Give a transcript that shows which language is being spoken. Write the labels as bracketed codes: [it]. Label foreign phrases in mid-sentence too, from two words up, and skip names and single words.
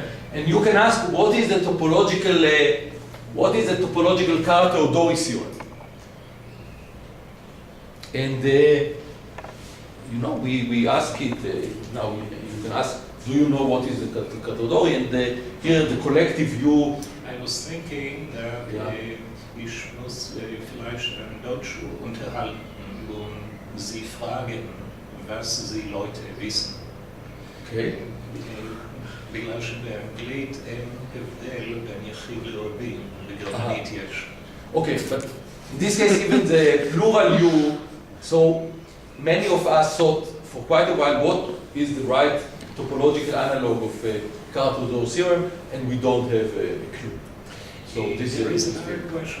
[en] And you can ask, what is the topological Carter-Odori theorem? And you know, we ask it now. You can ask, do you know what is the Carter-Odori? And here the collective view. I was thinking that [de] ich muss vielleicht Deutsch unterhalten und Sie fragen, was die Leute wissen. Okay. [he] בגלל שבאנגלית אין הבדל בין יחיד לרבים, בגרמנית יש. [en] Okay, but in this case, even the plural you, so many of us thought for quite a while what is the right topological analog of Carter-Odori theorem, and we don't have a clue. So this There is is another question.